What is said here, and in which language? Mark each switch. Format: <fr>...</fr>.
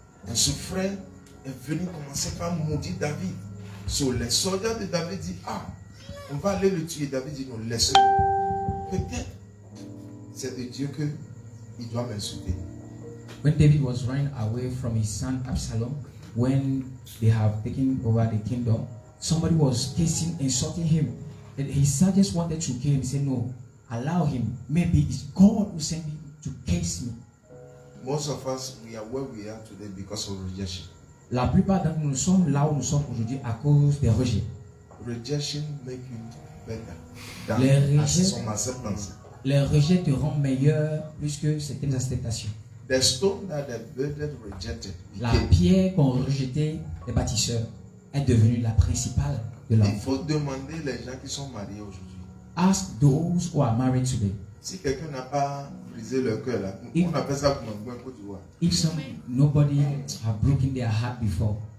<fr>Et ce frère est venu commencer par maudire David. Sur les soldats de David disent, on va aller le tuer. David dit, non, laisse-le. Peut-être c'est de Dieu que il doit m'insulter.</fr> <en>When David was running away from his son Absalom, when they have taken over the kingdom, somebody was kissing, insulting him. And his son just wanted to kill him. He said, no, allow him. Maybe it's God who sent him to case me. Most of us, we are where we are today because of rejection.</en> <fr>La plupart d'entre nous sommes là où nous sommes aujourd'hui à cause des rejets.</fr> <en>Rejection make you better than some acceptance.</en> <fr>Les rejets te rendent meilleur plus que certaines acceptations.</fr> <en>The stone that the builders rejected.</en> <fr>La pierre qu'ont rejeté les bâtisseurs est devenue la principale de l'homme. Il faut demander les gens qui sont mariés aujourd'hui.</fr> <en>Ask those who are married today.</en> <fr>Si quelqu'un n'a pas brisé leur cœur là, on appelle ça comme un Côte d'Ivoire.</fr> <en>If nobody have broken their heart before.</en>